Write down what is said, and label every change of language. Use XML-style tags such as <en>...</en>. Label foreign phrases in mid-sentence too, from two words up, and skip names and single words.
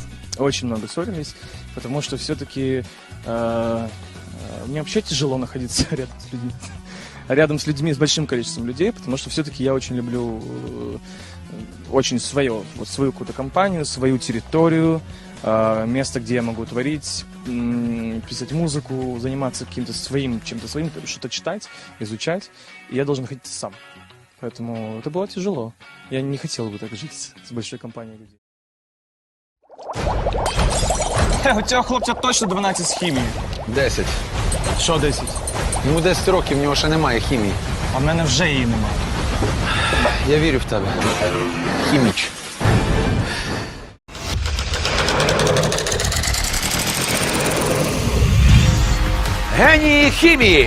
<ru>Очень много ссорились, потому что все-таки мне вообще тяжело находиться рядом с людьми, с большим количеством людей, потому что все-таки я очень люблю очень свою какую-то компанию, свою территорию, место, где я могу творить, писать музыку, заниматься чем-то своим, что-то читать, изучать, и я должен находиться сам. Поэтому это было тяжело. Я не хотел бы так жить с большой компанией людей.</ru> <uk>У цього хлопця точно 12 з хімії. 10. Що 10? Йому 10 років, в нього ще немає хімії. А в мене вже її немає. Я вірю в тебе. Хіміч. Генії хімії!</uk>